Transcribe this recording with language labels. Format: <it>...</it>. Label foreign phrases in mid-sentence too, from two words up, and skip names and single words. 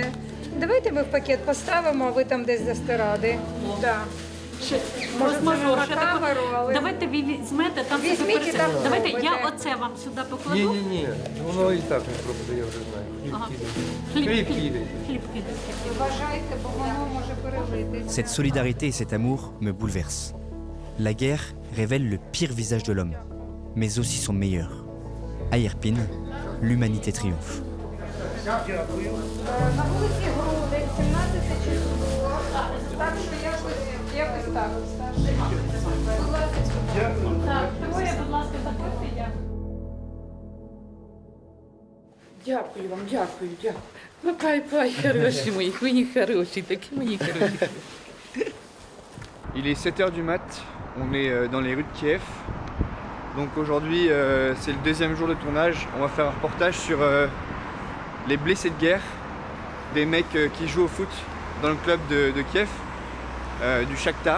<uk>Давайте ми в пакет поставимо, а ви там десь дасте ради. Так. Може, це не на камеру, але... Давайте ви візьмете, там все Візьміть і пересипте. там Давайте зробите. я оце вам сюди покладу. Ні, воно і так не пропаде, я вже знаю. Ага. Хліб кидайте. Хліб кидайте. Вважайте, бо воно може перелитись.</uk> <fr>Cette solidarité et cet amour me bouleversent. La guerre révèle le pire visage de l'homme, mais aussi son meilleur. À Irpin, l'humanité triomphe.</fr> <uk>На вулиці Грудень, 17 число. Так що якось так. Будь ласка. Так, троє, будь ласка, заходьте, я. Дякую вам, дякую. Ну, пай, хороші мої, мені хороші, такі мені хороші.</uk> <fr>Il est 7h du mat, on est dans les rues de Kiev. Donc aujourd'hui c'est le deuxième jour de tournage. On va faire un reportage sur les blessés de guerre, des mecs qui jouent au foot dans le club de Kiev, du Shakhtar.</fr>